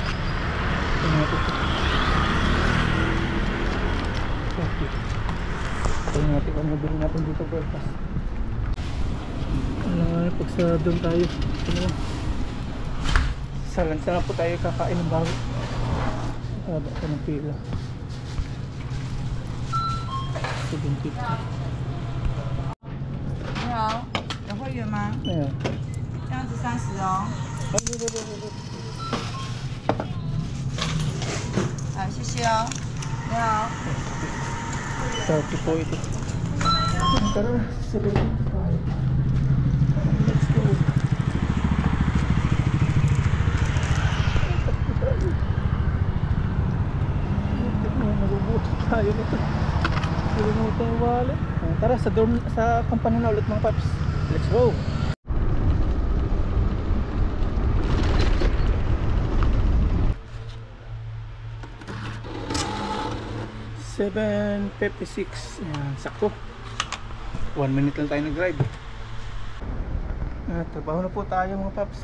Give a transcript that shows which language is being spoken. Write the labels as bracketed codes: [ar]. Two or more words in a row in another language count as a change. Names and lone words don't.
[tl] Tingnan natin ito. 40. Tingnan natin kung nabili natin dito breakfast. Pag sa doon tayo. Sa lansa na po tayo kakain ng bago. Haba ka ng pila. 750. [zh] 你好，有会员吗？没有。这样子30哦。对。好，谢谢哦。你好。 [tl] 30 po ito. Tara, 750. [en] Let's go. [tl] Nagubuto tayo nito. Silimutan yung wallet. Tara, sa company na ulit mga paps. [en] Let's go! $7.56. [tl] Ayan, sakto. 1 minute lang tayo nag-drive. Trabaho na po tayo mga paps.